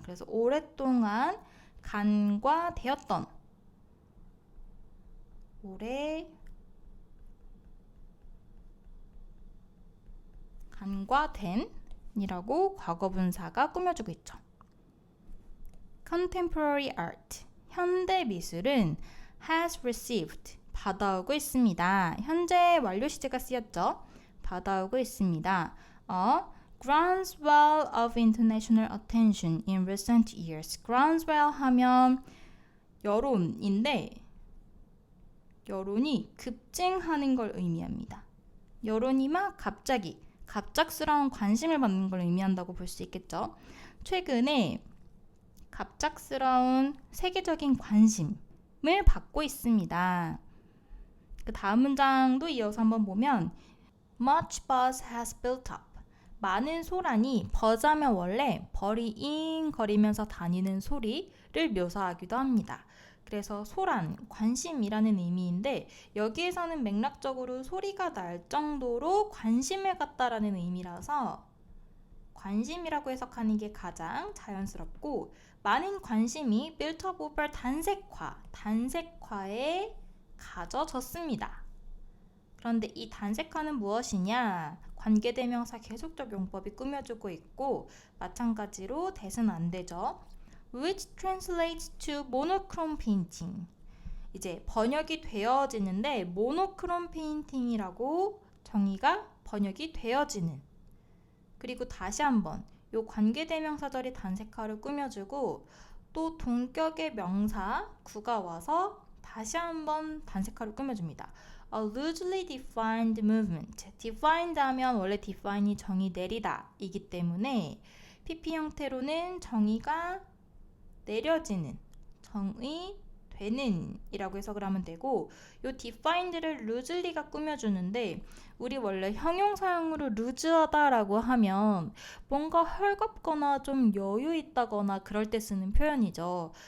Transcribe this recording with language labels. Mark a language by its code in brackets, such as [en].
[ko] 그래서 오랫동안 간과되었던, 간과된 이라고 과거분사가 꾸며주고 있죠. [en] Contemporary art, [ko] 현대 미술은 [en] has received, [ko] 받아오고 있습니다. 현재 완료 시제가 쓰였죠. 받아오고 있습니다. [en] groundswell of international attention in recent years. [ko] groundswell 하면 여론인데 여론이 급증하는 걸 의미합니다. 여론이 막 갑작스러운 관심을 받는 걸 의미한다고 볼 수 있겠죠. 최근에 갑작스러운 세계적인 관심을 받고 있습니다. 그 다음 문장도 이어서 한번 보면 [en] Much buzz has built up. [ko] 많은 소란이 버즈하면 원래 버리잉 거리면서 다니는 소리를 묘사하기도 합니다. 그래서 소란, 관심이라는 의미인데 여기에서는 맥락적으로 소리가 날 정도로 관심을 갖다라는 의미라서 관심이라고 해석하는 게 가장 자연스럽고, 많은 관심이 [en] built up over [ko] 단색화에 가져졌습니다. 그런데 이 단색화는 무엇이냐? 관계대명사 계속적 용법이 꾸며주고 있고 마찬가지로 that은 안 되죠. [en] Which translates to monochrome painting. [ko] 이제 번역이 되어지는데 모노크롬 페인팅이라고 정의가 번역이 되어지는. 그리고 다시 한번 요 관계대명사절이 단색화를 꾸며주고 또 동격의 명사 구가 와서 다시 한번 단색화를 꾸며줍니다. [en] A loosely defined movement. [ko] defined 하면 원래 define이 정의 내리다 이기 때문에 PP 형태로는 정의가 내려지는, 정의 되는 이라고 해석을 하면 되고, 요 defined를 loosely가 꾸며주는데 우리 원래 형용사형으로 loose하다 라고 하면 뭔가 헐겁거나 좀 여유 있다거나 그럴 때 쓰는 표현이죠.